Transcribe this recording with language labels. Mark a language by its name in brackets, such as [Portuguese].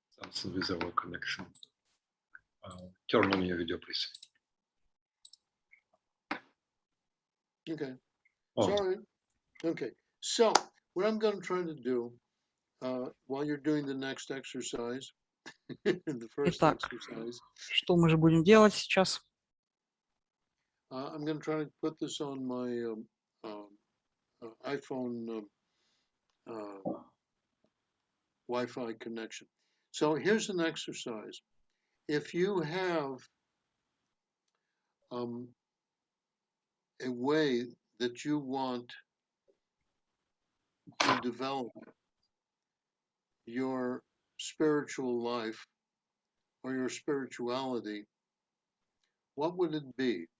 [English] Something with our connection. Turn on your video, please. Okay, Oh, sorry. Okay, so what I'm going to try to do while you're doing the next exercise, the first [Russian] Итак, [English] exercise, [Russian] что мы же будем делать сейчас? [English] I'm going to try to put this on my iPhone Wi-Fi connection. So here's an exercise. If you have a way that you want to develop your spiritual life or your spirituality, what would it be?